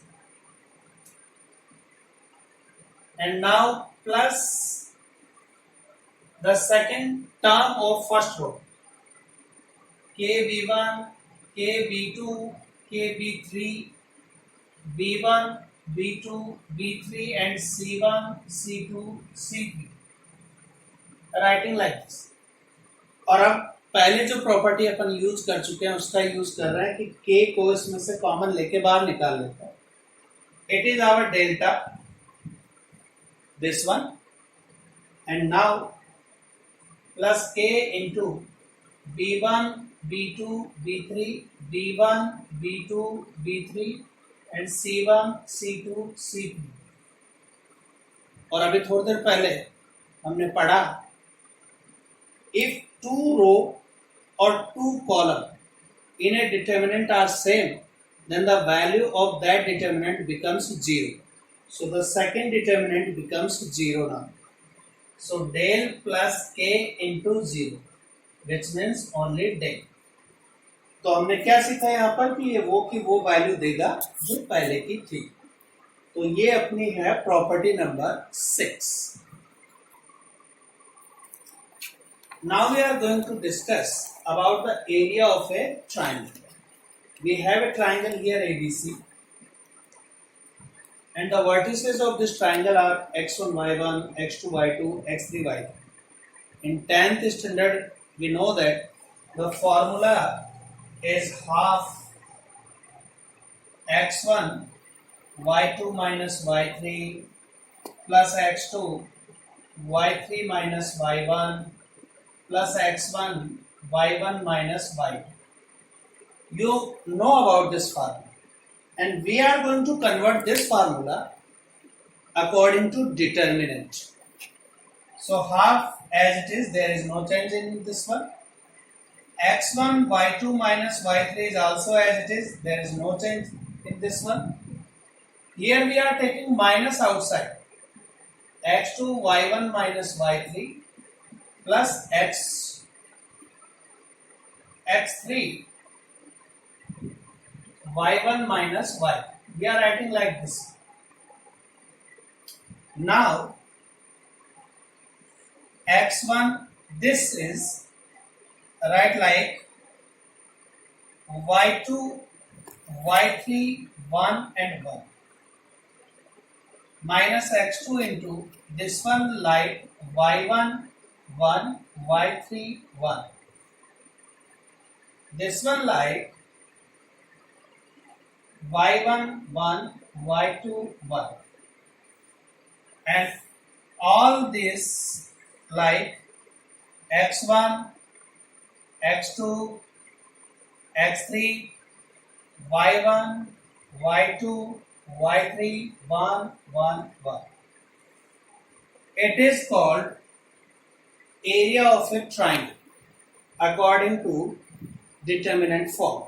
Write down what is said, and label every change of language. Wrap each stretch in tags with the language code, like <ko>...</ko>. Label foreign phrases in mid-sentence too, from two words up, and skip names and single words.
<en>And now plus the second term of first row, kb1, kb2, kb3, b1, b2, b3 and c1, c2, c3, writing like this.</en> <hi>और अब पहले जो प्रॉपर्टी अपन यूज कर चुके हैं उसका यूज कर रहे हैं कि k को इसमें से कॉमन लेके बाहर निकाल लेता है।</hi> <en>it is our delta, this one, and now plus k into b1, b2, b3, b1, b2, b3 and c1, c2, c3।</en> <hi>और अभी थोड़ी देर पहले हमने पढ़ा</hi> <en>if two row or two column in a determinant are same, then the value of that determinant becomes 0. So the second determinant becomes 0 now. So del plus k into 0, which means only del.</en> <hi>तो हमने क्या सीखा यहाँ पर कि ये वो वैल्यू देगा जो पहले की थी. तो ये अपनी है</hi> <en>property number</en> <hi>6.</hi> <en>Now we are going to discuss about the area of a triangle. We have a triangle here ABC, and the vertices of this triangle are x1 y1, x2 y2, x3 y3. In 10th standard, we know that the formula is half x1 y2 minus y3 plus x2 y3 minus y1 plus x1 y1 minus y2. You know about this formula, and we are going to convert this formula according to determinant. So half as it is, there is no change in this one. x1 y2 minus y3 is also as it is, there is no change in this one. Here we are taking minus outside, x2 y1 minus y3 plus x3 y1 minus y. We are writing like this. Now x1, this is write like y2 y3 1 and 1 minus x2 into this one like y1 1 y3 1, this one like y1 1 y2 1, and all this like x1 x2 x3 y1 y2 y3 1 1 1. It is called area of a triangle according to determinant form.</en>